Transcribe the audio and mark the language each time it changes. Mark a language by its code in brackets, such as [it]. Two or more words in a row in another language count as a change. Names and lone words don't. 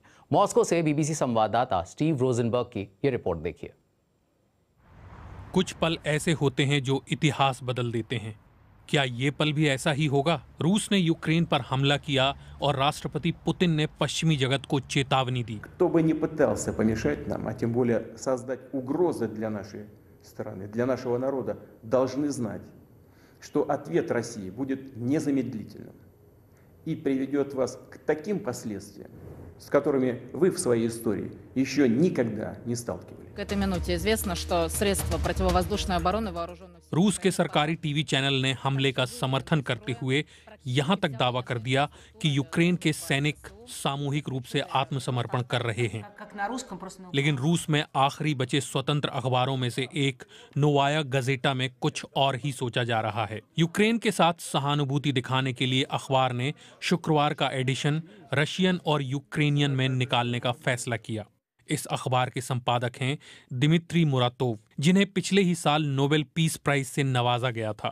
[hi] मॉस्को से बीबीसी संवाददाता स्टीव रोजनबर्ग की ये रिपोर्ट देखिए। कुछ पल ऐसे होते हैं जो इतिहास बदल देते हैं। क्या ये पल भी ऐसा ही होगा? रूस ने यूक्रेन पर हमला किया और राष्ट्रपति पुतिन ने पश्चिमी जगत को चेतावनी दी। [ru] Кто бы ни пытался помешать нам, а тем более создать угрозы для нашей страны, для нашего народа, должны знать, что ответ России будет незамедлительным и приведет вас к таким последствиям, с которыми вы в своей истории еще никогда не сталкивались. К этой минуте известно, что средства противовоздушной обороны вооруженных сил [hi] रूस के सरकारी टीवी चैनल ने हमले का समर्थन करते हुए यहां तक दावा कर दिया कि यूक्रेन के सैनिक सामूहिक रूप से आत्मसमर्पण कर रहे हैं। [ru] как на русском просто. [hi] लेकिन रूस में आखिरी बचे स्वतंत्र अखबारों में से एक नोवाया गजेटा में कुछ और ही सोचा जा रहा है। यूक्रेन के साथ सहानुभूति दिखाने के लिए अखबार ने शुक्रवार का [en] edition Russian [hi] और यूक्रेनियन में निकालने का फैसला किया। इस अखबार के संपादक हैं दिमित्री मुरातोव, जिन्हें पिछले ही साल नोबेल पीस प्राइज से नवाजा गया था।